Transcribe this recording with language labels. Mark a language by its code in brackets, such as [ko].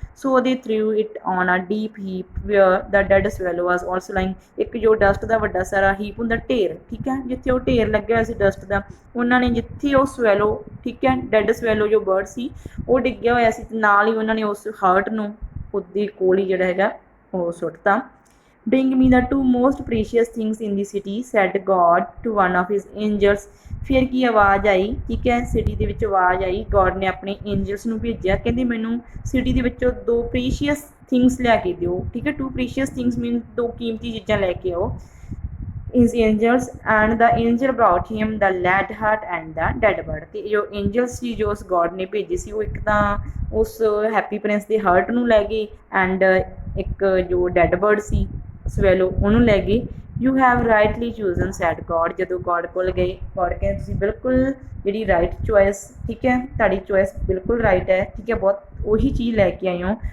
[en] so they threw it on a deep heap where the dead swallow was also lying, [pa] ਇੱਕ ਜੋ dust ਦਾ ਵੱਡਾ ਸਾਰਾ ਹੀਪ ਹੁੰਦਾ ਢੇਰ ਠੀਕ ਹੈ, ਜਿੱਥੇ ਉਹ ਢੇਰ ਲੱਗਿਆ ਹੋਇਆ ਸੀ ਡਸਟ ਦਾ, ਉਹਨਾਂ ਨੇ ਜਿੱਥੇ ਉਹ ਸਵੈਲੋ ਠੀਕ ਹੈ ਡੈਡ ਸਵੈਲੋ ਜੋ ਬਰਡ ਸੀ ਉਹ ਡਿੱਗਿਆ ਹੋਇਆ ਸੀ, ਤੇ ਨਾਲ ਹੀ ਉਹਨਾਂ ਨੇ ਉਸ ਹਾਰਟ ਨੂੰ ਉਹਦੇ ਕੋਲ ਹੀ ਜਿਹੜਾ ਹੈਗਾ ਉਹ ਸੁੱਟਤਾ। [en] Bring me the two most precious things in the city, said God to one of his angels। [pa] ਫਿਰ ਕੀ ਆਵਾਜ਼ ਆਈ ਠੀਕ ਹੈ, ਸਿਟੀ ਦੇ ਵਿੱਚ ਆਵਾਜ਼ ਆਈ, ਗੋਡ ਨੇ ਆਪਣੇ ਐਂਜਲਸ ਨੂੰ ਭੇਜਿਆ, ਕਹਿੰਦੇ ਮੈਨੂੰ ਸਿਟੀ ਦੇ ਵਿੱਚੋਂ ਦੋ ਪ੍ਰੀਸ਼ੀਅਸ ਥਿੰਗਸ ਲਿਆ ਕੇ ਦਿਓ ਠੀਕ ਹੈ। ਟੂ ਪ੍ਰੀਸ਼ੀਅਸ ਥਿੰਗਸ ਮੀਨ ਦੋ ਕੀਮਤੀ ਚੀਜ਼ਾਂ ਲੈ ਕੇ ਆਓ। [en] his angels and the angel brought him the lad heart and the dead bird। [pa] ਤੇ ਜੋ angels ਸੀ ਜੋ ਉਸ ਗੋਡ ਨੇ ਭੇਜੇ ਸੀ ਉਹ ਇੱਕ ਤਾਂ ਉਸ ਹੈਪੀ ਪ੍ਰਿੰਸ ਦੇ ਹਾਰਟ ਨੂੰ ਲੈ ਗਏ ਐਂਡ ਇੱਕ ਜੋ ਡੈਡ ਬਰਡ ਸੀ ਸਵੈਲੋ ਉਹਨੂੰ ਲੈ ਗਏ। [en] you have rightly chosen said God, [pa] ਜਦੋਂ ਗੋਡ ਕੋਲ ਗਏ ਗੋਡ ਕਹਿੰਦੇ ਤੁਸੀਂ ਬਿਲਕੁਲ ਜਿਹੜੀ ਰਾਈਟ ਚੋਇਸ ਠੀਕ ਹੈ ਤੁਹਾਡੀ ਚੋਇਸ ਬਿਲਕੁਲ ਰਾਈਟ ਹੈ ਠੀਕ ਹੈ, ਬਹੁਤ ਉਹੀ ਚੀਜ਼ ਲੈ ਕੇ ਆਏ ਹੋ।